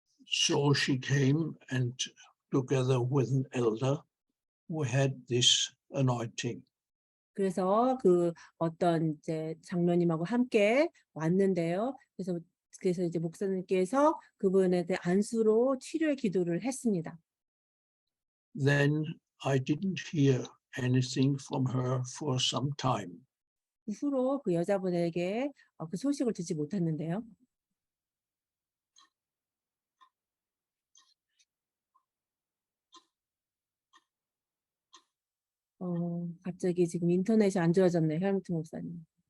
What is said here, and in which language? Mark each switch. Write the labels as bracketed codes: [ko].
[en] So she came and together with an elder, we had this anointing. [ko] 그래서 그 어떤 이제 장로님하고 함께 왔는데요. 그래서 이제 목사님께서 그분에 대해 안수로 치료의 기도를 했습니다. [en] Then I didn't hear anything from her for some time. [ko] 그 후로 그 여자분에게 그 소식을 듣지 못했는데요. 갑자기 지금 인터넷이 안 좋아졌네요, 헬무트 목사님.